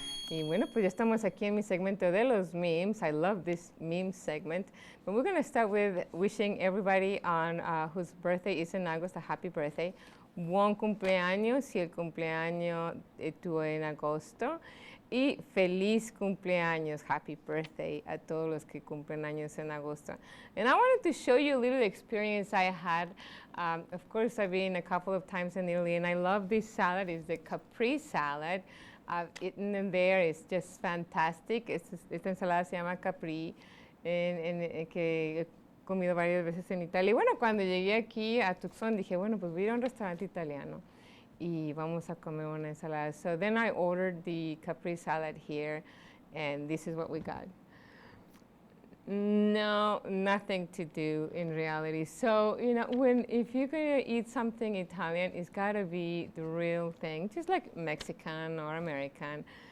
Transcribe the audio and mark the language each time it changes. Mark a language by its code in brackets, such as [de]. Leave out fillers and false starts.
[es] Y bueno, pues ya estamos aquí en mi segmento de los memes. [en] I love this meme segment. But we're going to start with wishing everybody on whose birthday is in August a happy birthday. [es] Buen cumpleaños si el cumpleaños tuvo en agosto. Y feliz cumpleaños, [en] happy birthday [es] a todos los que cumplen años en agosto. [en] And I wanted to show you a little experience I had. Of course, I've been a couple of times in Italy, and I love this salad. It's the Capri salad. I've eaten them there. It's just fantastic. [es] Esta ensalada se llama Capri, que he comido varias veces en Italia. Y bueno, cuando llegué aquí a Tucson, dije, bueno, pues voy a ir a un restaurante italiano y vamos a comer una ensalada. [en] So then I ordered the Capri salad here, and this is what we got. No, nothing to do in reality. So, you know, if you're going to eat something Italian, it's got to be the real thing, just like Mexican or American.